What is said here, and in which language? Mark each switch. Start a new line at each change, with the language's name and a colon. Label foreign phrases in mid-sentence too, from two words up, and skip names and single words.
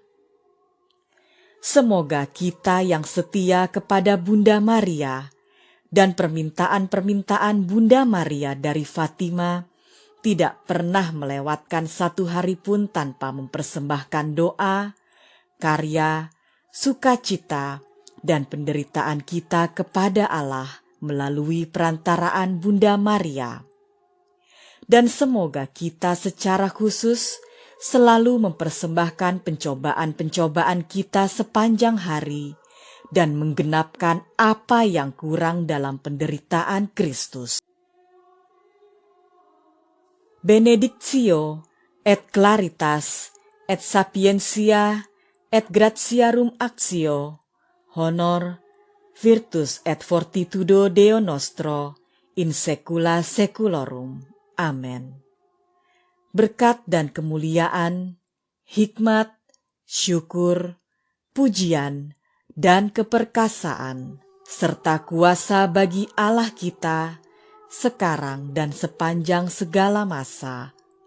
Indonesian: Semoga kita yang setia kepada Bunda Maria dan permintaan-permintaan Bunda Maria dari Fatima tidak pernah melewatkan satu hari pun tanpa mempersembahkan doa, karya, sukacita, dan penderitaan kita kepada Allah melalui perantaraan Bunda Maria. Dan semoga kita secara khusus selalu mempersembahkan pencobaan-pencobaan kita sepanjang hari dan menggenapkan apa yang kurang dalam penderitaan Kristus.
Latin: Benedictio et claritas et sapientia et gratiarum actio, honor, virtus et fortitudo Deo nostro, in saecula saeculorum. Amen.
Indonesian: Berkat dan kemuliaan, hikmat, syukur, pujian, dan keperkasaan, serta kuasa bagi Allah kita, sekarang dan sepanjang segala masa.